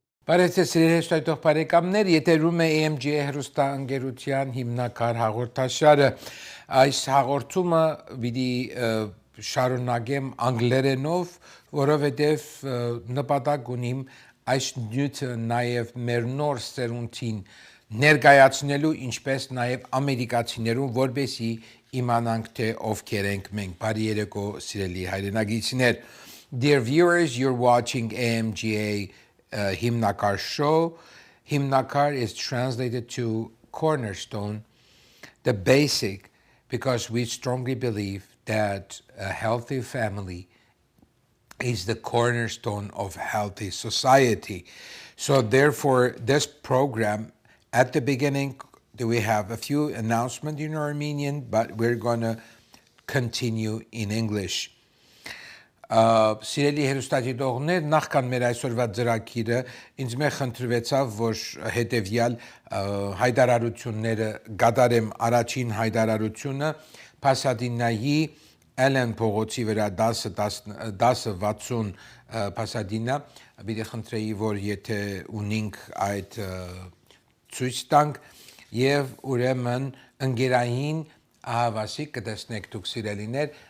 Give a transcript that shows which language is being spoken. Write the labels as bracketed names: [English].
[Armenian] Բարեցեսրիհեշտայթող բարեկամներ, եթերում է AMGA հեռուստաընկերության հիմնական հաղորդաշարը։ Այս հաղորդումը պիտի շարունակեմ անգլերենով, որովհետև նպատակ ունիմ այս նյութը նաև մեր նոր սերունդին ներկայացնելու, ինչպես նաև ամերիկացիներուն, որպեսզի իմանանք թե ովքեր ենք մենք։ Բարի երեկո, սիրելի հայրենագիտներ. [English] Dear viewers, you're watching AMGA Himnakar show. Himnakar is translated to cornerstone, the basic, because we strongly believe that a healthy family is the cornerstone of healthy society. So therefore, this program, at the beginning, we have a few announcements in Armenian, but we're going to continue in English. [Armenian] Սիրելի հեռուստադիտողներ, նախքան մեր այսօրվա ծրագիրը ինձ մե խնդրվեցավ, որ հետևյալ հայտարարությունները կատարեմ։ Առաջին հայտարարությունը Փասադինայի Ալեն փողոցի վրա 1060 Փասադինա, պիտի խնդրեի, որ եթե ունենք այդ ցույց տանք եւ ուրեմն ընկերային ահավասիկ կտեսնեք դուք սիրելիներ,